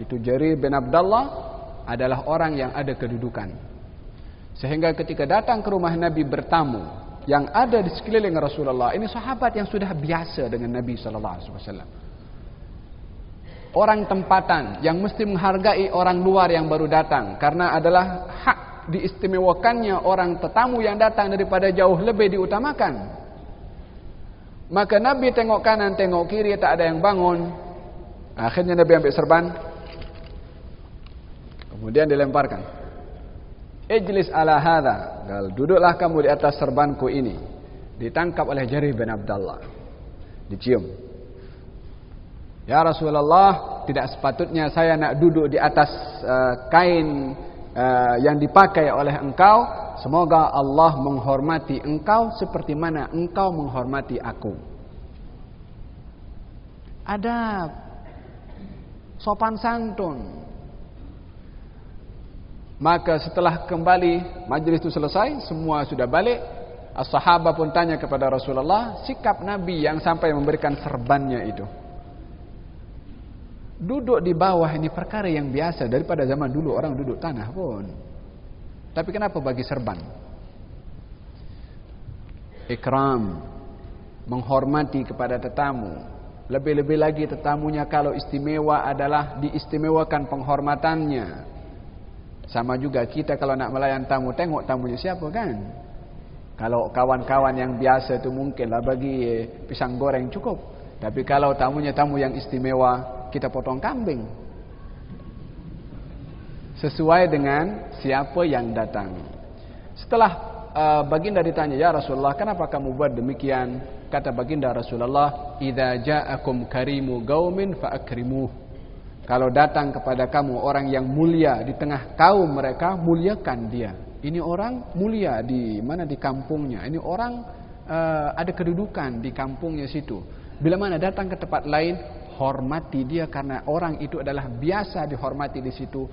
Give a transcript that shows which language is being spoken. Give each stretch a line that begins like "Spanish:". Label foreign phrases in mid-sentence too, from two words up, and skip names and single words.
Malay: Itu Jarir bin Abdullah adalah orang yang ada kedudukan, sehingga ketika datang ke rumah Nabi bertamu yang ada di sekeliling Rasulullah, ini sahabat yang sudah biasa dengan Nabi SAW, orang tempatan yang mesti menghargai orang luar yang baru datang, karena adalah hak diistimewakannya orang tetamu yang datang daripada jauh lebih diutamakan. Maka Nabi tengok kanan tengok kiri, tak ada yang bangun. Akhirnya Nabi ambil serban, kemudian dilemparkan.
Arabic: اجلس على هذا,
Malay: duduklah kamu di atas serbanku ini. Ditangkap oleh Jarir bin Abdullah, dicium. Ya Rasulullah, tidak sepatutnya saya nak duduk di atas kain yang dipakai oleh engkau. Semoga Allah menghormati engkau seperti mana engkau menghormati aku. Adab, sopan santun. Maka setelah kembali majlis itu selesai, semua sudah balik. As-sahabah pun tanya kepada Rasulullah sikap Nabi yang sampai memberikan serbannya itu. Duduk di bawah ini perkara yang biasa, daripada zaman dulu orang duduk tanah pun. Tapi kenapa bagi serban? Ikram, menghormati kepada tetamu. Lebih-lebih lagi tetamunya kalau istimewa adalah diistimewakan penghormatannya. Sama juga kita kalau nak melayan tamu, tengok tamunya siapa kan. Kalau kawan-kawan yang biasa itu mungkinlah bagi pisang goreng cukup. Tapi kalau tamunya tamu yang istimewa, kita potong kambing. Sesuai dengan siapa yang datang. Setelah baginda ditanya, ya Rasulullah, kenapa kamu buat demikian? Kata baginda Rasulullah,
Arabic: إذا جاءكم كريم قوم فأكرموه.
Malay: Kalau datang kepada kamu orang yang mulia di tengah kaum mereka, muliakan dia. Ini orang mulia di mana? Di kampungnya. Ini orang ada kedudukan di kampungnya situ. Bila mana datang ke tempat lain, hormati dia karena orang itu adalah biasa dihormati di situ.